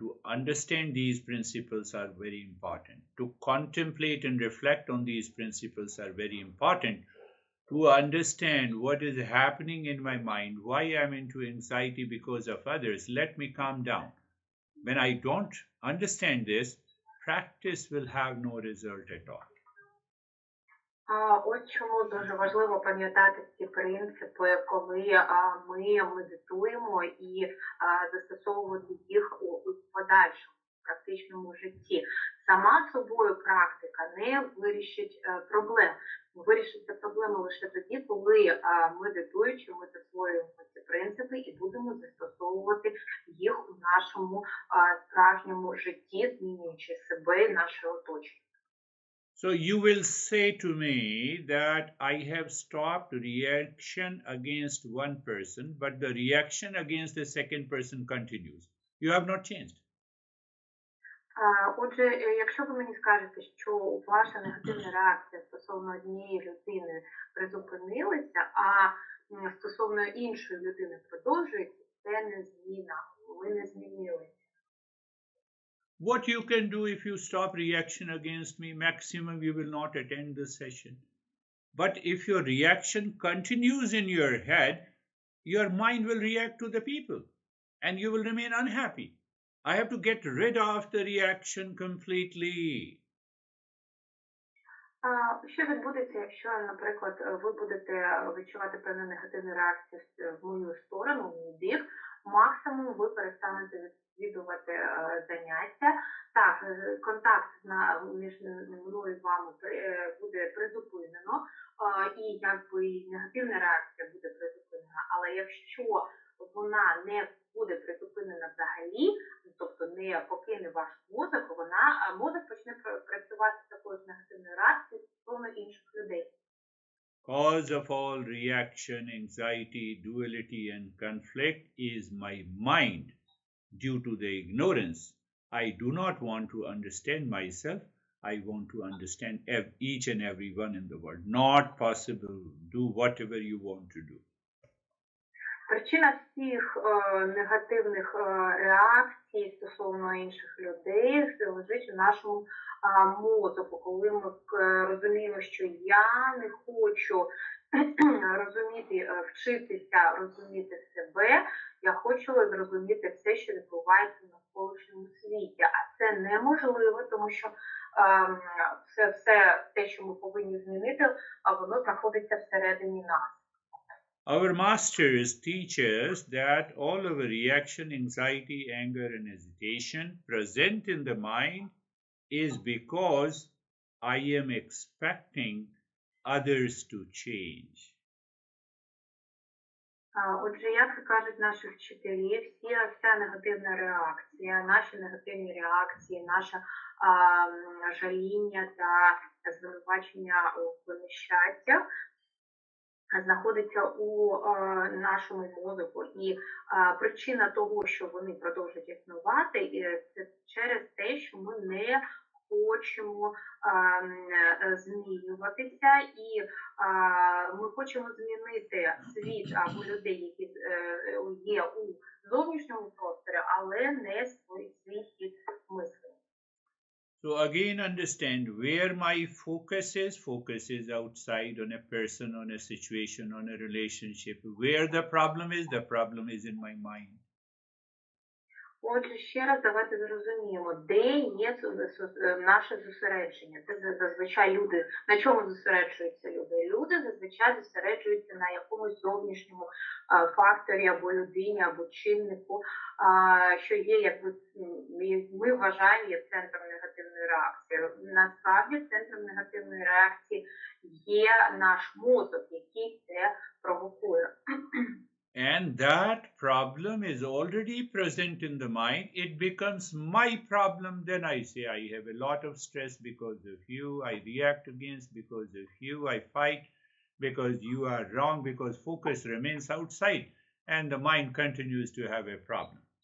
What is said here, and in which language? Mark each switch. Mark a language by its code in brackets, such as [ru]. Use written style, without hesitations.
[en] To understand these principles are very important. To contemplate and reflect on these principles are very important. To understand what is happening in my mind, why I'm into anxiety because of others, let me calm down. When I don't understand this, practice will have no result at all. [uk] Ось чому дуже важливо пам'ятати ці принципи, коли ми медитуємо і застосовувати їх у подальшому практичному житті. Сама собою практика не вирішить проблем. Вирішиться проблеми лише тоді, коли медитуючи, ми засвоюємо ці принципи і будемо застосовувати їх у нашому справжньому житті, змінюючи себе і наше оточення. [en] So you will say to me that I have stopped reaction against one person, but the reaction against the second person continues. You have not changed. [uk] Отже, якщо ви мені скажете, що ваша негативна реакція стосовно однієї людини призупинилася, а стосовно іншої людини продовжується, це не зміна. Ви не змінилися. [en] What you can do if you stop reaction against me, maximum you will not attend the session. But if your reaction continues in your head, your mind will react to the people and you will remain unhappy. I have to get rid of the reaction completely. [uk] Що відбудеться, якщо, наприклад, ви будете відчувати певну негативну реакцію в мою сторону, в мій бік, максимум ви перестанете відвідувати заняття. Так, контакт між мною і вами буде призупинено, і якби негативна реакція буде призупинена, але якщо вона не буде призупинена взагалі, тобто не покине ваш мозок, мозок почне працювати з такою ж негативною реакцією стосовно інших людей. [en] Cause of all reaction, anxiety, duality, and conflict is my mind. Due to the ignorance, I do not want to understand myself. I want to understand each and every one in the world. Not possible. Do whatever you want to do. [uk] Причина всіх негативних реакцій стосовно інших людей лежить у нашому мозку, коли ми розуміємо, що я не хочу розуміти, вчитися розуміти себе, я хочу зрозуміти все, що відбувається в навколишньому світі. А це неможливо, тому що все те, що ми повинні змінити, воно знаходиться всередині нас. [en] Our masters teach us that all of our reaction, anxiety, anger, and hesitation present in the mind is because I am expecting others to change. [uk] Отже, як кажуть наші вчителі, вся негативна реакція, наші негативні реакції, наше жаління та звинувачення в нещастях знаходиться у нашому мозку. І причина того, що вони продовжують існувати, це через те, що ми не хочемо змінюватися, і ми хочемо змінити світ або людей, які є у зовнішньому просторі, але не свій хід мислення. [en] So again, understand where my focus is outside, on a person, on a situation, on a relationship. Where the problem is in my mind. [uk] Отже, ще раз давайте зрозуміємо, де є наше зосередження. Це зазвичай люди, на чому зосереджуються люди? Люди зазвичай зосереджуються на якомусь зовнішньому факторі або людині, або чиннику, що є, якби ми вважаємо, є центром негативної реакції. Насправді центром негативної реакції є наш мозок, який це провокує. [en] And that problem is already present in the mind. It becomes my problem. Then I say, I have a lot of stress because of you. I react against because of you. I fight because you are wrong, because focus remains outside and the mind continues to have a problem.